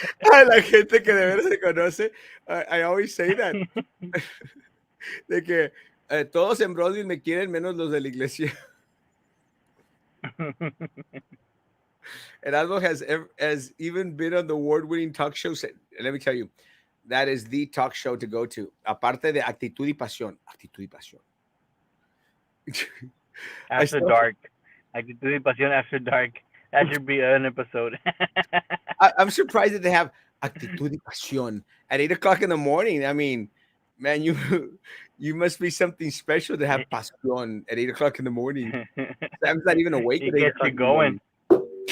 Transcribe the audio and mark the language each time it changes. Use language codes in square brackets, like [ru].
[es] A la gente que de veras se conoce, [en] I always say that, [es] de que todos en Broadway me quieren menos los de la iglesia. [en] Erasmo has even been on the award-winning talk show. Let me tell you, that is the talk show to go to. [es] Aparte de Actitud y Pasión. Actitud y Pasión. [en] I After still, dark. Actitud y pasión after dark. That should be an episode. I'm surprised that they have Actitud y Pasión at 8 o'clock in the morning. I mean, man, you you must be something special to have pasión at 8 o'clock in the morning. Sam's not even awake It at 8 gets you o'clock in the going. morning.